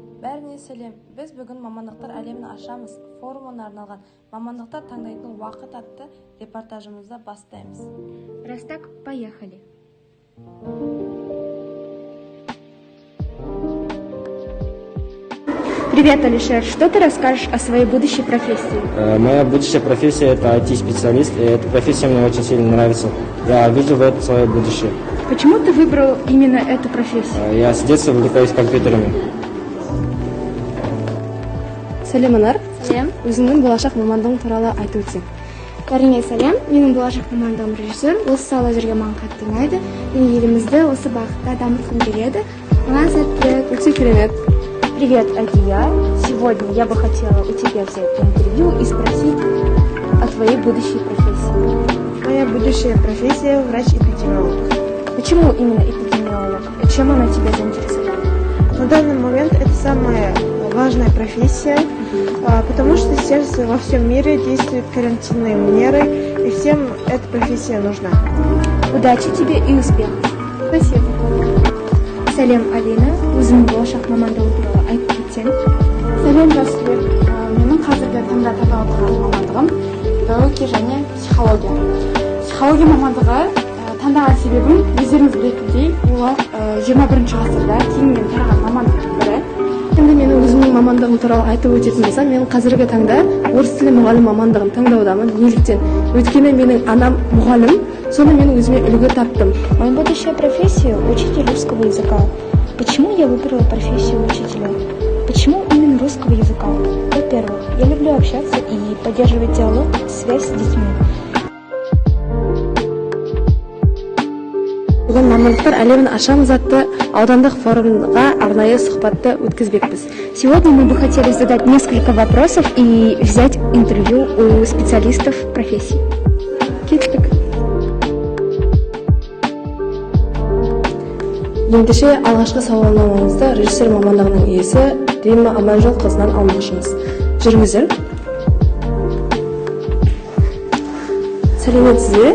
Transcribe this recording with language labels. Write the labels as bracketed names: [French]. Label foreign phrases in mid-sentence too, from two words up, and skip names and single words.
[Kazakh] Бәріне сәлем. Біз бүгін мамандықтар әлемін ашамыз форумына арналған мамандықтар таңдайтын уақыт атты репортажымызды бастаймыз. [Russian] Раз так, поехали. Привет, Алишер. Что ты расскажешь о своей будущей профессии? Моя будущая профессия – это IT-специалист, и эта профессия мне очень сильно нравится. Я вижу в этом свое будущее. Почему ты выбрал именно эту профессию? Я с детства увлекаюсь компьютерами. [Kazakh] Сәлем, Анар. Сәлем. Өзіңнің болашақ мамандығың туралы айтып өтсең. Бәріңе сәлем. Менің болашақ мамандығым режиссер. Осы сала жүрген маған қатты ұнайды. Мен елімізді осы бағытта дамытқым келеді. Маған сәттілік. Өте керемет. [Russian] Привет, это я. Сегодня я бы хотела у тебя взять интервью и спросить о твоей будущей профессии. Моя будущая профессия – врач-эпидемиолог. Почему именно эпидемиолог? Чем она тебя заинтересовала? На данный момент это самая важная профессия, потому что сейчас во всем мире действуют карантинные меры, и всем эта профессия нужна. Удачи тебе и успехов. Спасибо. [Kazakh] Сәлем, Алина. Өзіңнің болашақ мамандығың туралы айтып кетсең. Сәлем, Жасылбек. Менің қазіргі таңда таңдап отырған мамандығым педагогия және психология. Психология мамандығы таңдаған себебім өздеріңіз білетіндей, олар 21 ғасырда кеңінен тараған мамандықтың бірі. Енді мен өзімнің мамандығым туралы айтып өтетін болсам, мен қазіргі таңда орыс тілі мұғалім мамандығын таңдаудамын. Неліктен? Өйткені менің анам мұғалім, соны мен өзіме үлгі таптым. [Russian] Моя будущая профессия – учитель русского языка. Почему я выбрала профессию учителя? Почему именно русского языка? Во-первых, я люблю общаться и поддерживать диалог, связь с детьми. [Kazakh] Бүгін мамандықтар әлемін ашамыз атты аудандық форумға арнайы сұхбатты өткізбекпіз. [Russian] Сегодня мы бы хотели задать несколько вопросов и взять интервью у специалистов профессии. [Kazakh] Кеттік. Ендеше алғашқы сауалнамамызды режиссер мамандығының иесі Римма Аманжол қызынан алмақшымыз. Жүріңіздер. Сәлеметсіз бе?